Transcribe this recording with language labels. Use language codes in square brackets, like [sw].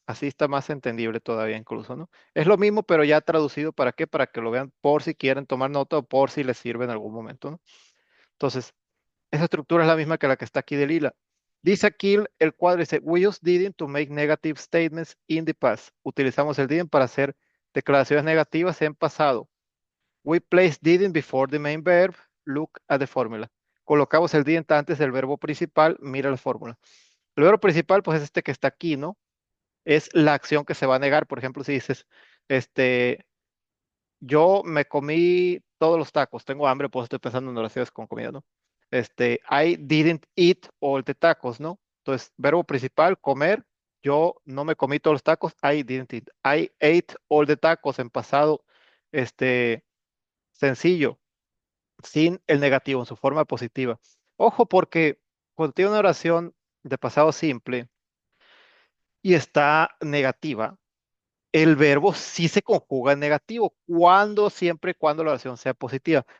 [es] Así está más entendible todavía incluso, ¿no? Es lo mismo, pero ya traducido para qué, para que lo vean por si quieren tomar nota o por si les sirve en algún momento, ¿no? Entonces, esa estructura es la misma que la que está aquí de Lila. Dice aquí el cuadro, dice, [en] we use didn't to make negative statements in the past. [es] Utilizamos el didn't para hacer declaraciones negativas en pasado. [en] We place didn't before the main verb. Look at the formula. [es] Colocamos el didn't antes del verbo principal. Mira la fórmula. El verbo principal, pues es este que está aquí, ¿no? Es la acción que se va a negar. Por ejemplo, si dices, este, yo me comí todos los tacos, tengo hambre, pues estoy pensando en oraciones con comida, ¿no? [en] I didn't eat all the tacos, [es] ¿no? Entonces, verbo principal, comer. Yo no me comí todos los tacos, [en] I didn't eat. I ate all the tacos [es] en pasado, este, sencillo, sin el negativo, en su forma positiva. Ojo, porque cuando tiene una oración de pasado simple y está negativa, el verbo sí se conjuga en negativo, siempre y cuando la oración sea positiva.